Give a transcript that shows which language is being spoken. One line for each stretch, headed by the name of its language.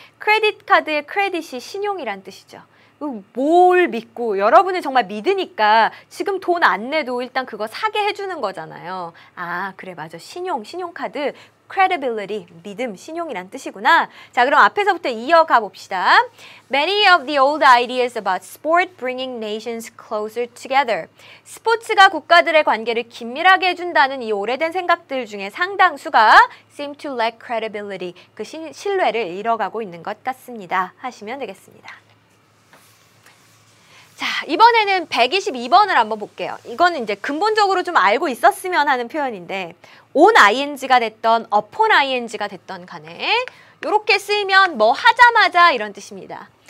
Korean: 크레딧 카드의 크레딧이 신용이란 뜻이죠. 뭘 믿고 여러분은 정말 믿으니까 지금 돈 안 내도 일단 그거 사게 해주는 거잖아요. 아, 그래 맞아. 신용카드 credibility, 믿음, 신용이란 뜻이구나. 자, 그럼 앞에서부터 이어가 봅시다.
English: Many of the old ideas about sport bringing nations closer together.
Korean: 스포츠가 국가들의 관계를 긴밀하게 해준다는 이 오래된 생각들 중에 상당수가
English: seem to lack credibility.
Korean: 그 신뢰를 잃어가고 있는 것 같습니다. 하시면 되겠습니다. 자, 이번에는 122번을 한번 볼게요. 이거는 이제 근본적으로 좀 알고 있었으면 하는 표현인데 on ing가 됐던 upon ing가 됐던 간에 이렇게 쓰이면 뭐 하자마자 이런 뜻입니다.